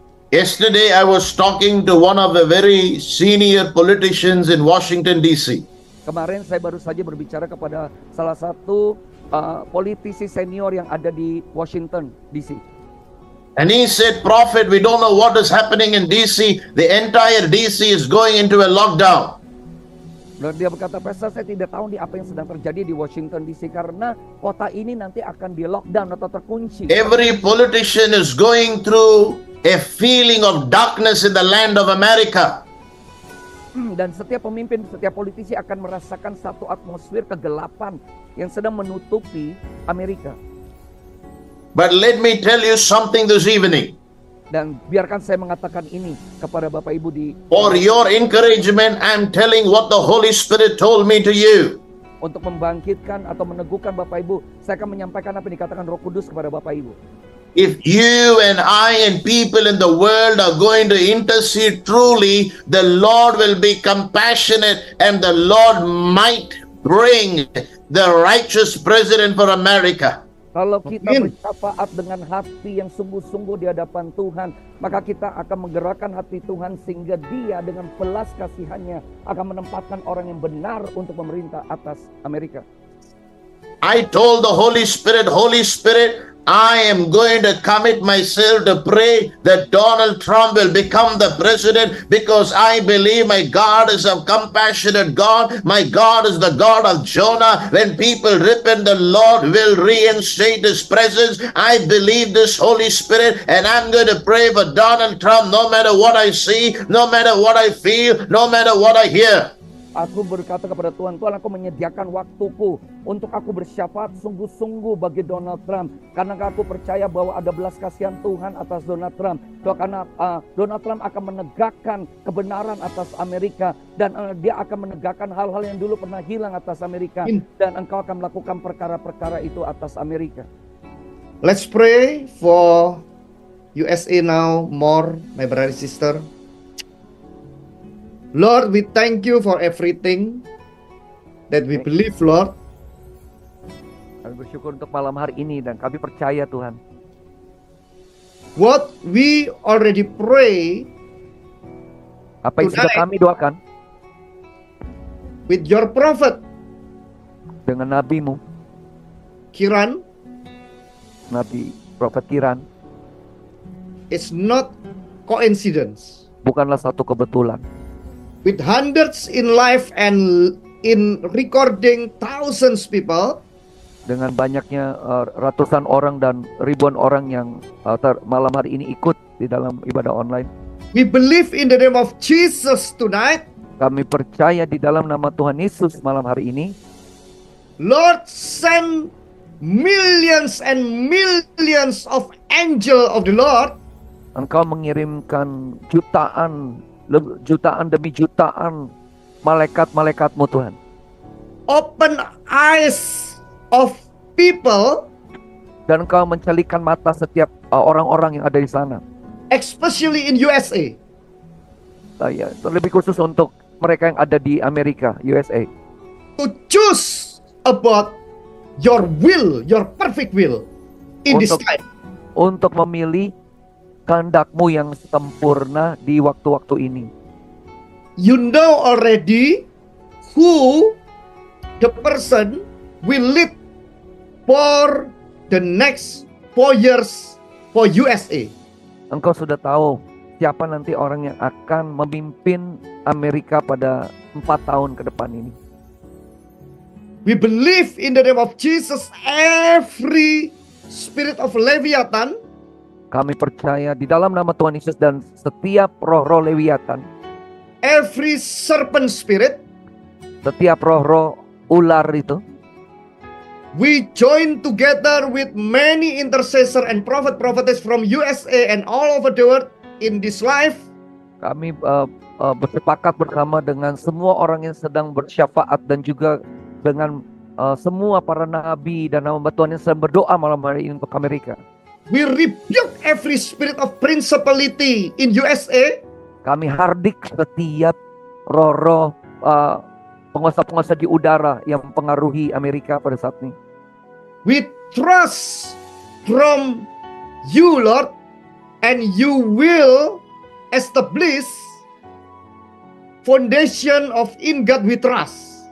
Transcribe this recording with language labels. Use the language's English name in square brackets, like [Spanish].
[English] Yesterday, I was talking to one of the very senior politicians in Washington, D.C. [Indonesian] Kemarin saya baru saja berbicara kepada salah satu politisi senior yang ada di Washington DC. [English] And he said, Prophet, we don't know what is happening in D.C. The entire D.C. is going into a lockdown. [Indonesian] Dan dia berkata, Pastor, saya tidak tahu apa yang sedang terjadi di Washington DC karena kota ini nanti akan di lockdown atau terkunci. [English] Every politician is going through a feeling of darkness in the land of America. [Indonesian] Dan setiap pemimpin, setiap politisi akan merasakan satu atmosfer kegelapan yang sedang menutupi Amerika. [English] But let me tell you something this evening. [Indonesian] Dan biarkan saya mengatakan ini kepada Bapak Ibu di [English] For your encouragement, I'm telling what the Holy Spirit told me to you. [Indonesian] untuk membangkitkan atau meneguhkan Bapak Ibu. Saya akan menyampaikan apa yang dikatakan Roh Kudus kepada Bapak Ibu. [English] If you and I and people in the world are going to intercede truly, the Lord will be compassionate and the Lord might bring the righteous president for America. [Indonesian] Kalau kita Amin. bersyafaat dengan hati yang sungguh-sungguh di hadapan Tuhan, maka kita akan menggerakkan hati Tuhan sehingga Dia dengan belas kasihannya akan menempatkan orang yang benar untuk memerintah atas Amerika. [English] I told the Holy Spirit, I am going to commit myself to pray that Donald Trump will become the president because I believe my God is a compassionate God. My God is the God of Jonah. When people repent, the Lord will reinstate His presence. I believe this Holy Spirit and I'm going to pray for Donald Trump no matter what I see, no matter what I feel, no matter what I hear. [Indonesian] Aku berkata kepada Tuhan, Tuhan, aku menyediakan waktuku untuk aku bersyafaat sungguh-sungguh bagi Donald Trump. Karena aku percaya bahwa ada belas kasihan Tuhan atas Donald Trump. Karena Donald Trump akan menegakkan kebenaran atas Amerika. Dan dia akan menegakkan hal-hal yang dulu pernah hilang atas Amerika. Dan engkau akan melakukan perkara-perkara itu atas Amerika. [English] Let's pray for USA now more, my brother and sister. Lord, we thank you for everything that we believe, Lord. [Indonesian] Kami bersyukur untuk malam hari ini dan kami percaya Tuhan. [English] What we already pray [Indonesian] Apa yang sudah [English] Tonight. [Indonesian] kami doakan [English] with your prophet, [Indonesian] dengan nabimu, [English] Kiran, [Indonesian] Nabi Prophet Kiran, [English] is not coincidence. [Indonesian] bukanlah satu kebetulan. [English] With hundreds in life and in recording thousands people, [Indonesian] Dengan banyaknya ratusan orang dan ribuan orang yang malam hari ini ikut di dalam ibadah online. [English] we believe in the name of Jesus tonight. [Indonesian] Kami percaya di dalam nama Tuhan Yesus malam hari ini. [English] Lord, send millions and millions of angel of the Lord [Indonesian] Engkau mengirimkan jutaan demi jutaan malaikat-malaikatmu Tuhan. [English] open eyes of people, [Indonesian] Dan engkau mencelikan mata setiap orang-orang yang ada di sana. [English] especially in USA, [Indonesian] Ya, terlebih khusus untuk mereka yang ada di Amerika, USA. [English] to choose about your will, your perfect will in this [Indonesian] Untuk- [English] time. [Indonesian] Untuk memilih kehendak-Mu yang sempurna di waktu-waktu ini. [English] You know already who the person will lead for the next 4 years for USA. [Indonesian] Engkau sudah tahu siapa nanti orang yang akan memimpin Amerika pada 4 tahun ke depan ini. [English] We believe in the name of Jesus, every spirit of Leviathan, [Indonesian] Kami percaya di dalam nama Tuhan Yesus dan setiap roh-roh Lewiatan, [English] every serpent spirit, [Indonesian] setiap roh-roh ular itu, [English] we join together with many intercessor and prophet-prophetess from USA and all over the world in this life. [Indonesian] kami bersepakat bersama dengan semua orang yang sedang bersyafaat dan juga dengan semua para nabi dan hamba Tuhan yang sedang berdoa malam hari ini untuk Amerika. [English] We rebuke every spirit of principality in USA. [Indonesian] Kami hardik setiap roh-roh penguasa-penguasa di udara yang mempengaruhi Amerika pada saat ini. [English] We trust from you, Lord, and you will establish foundation of in God we trust.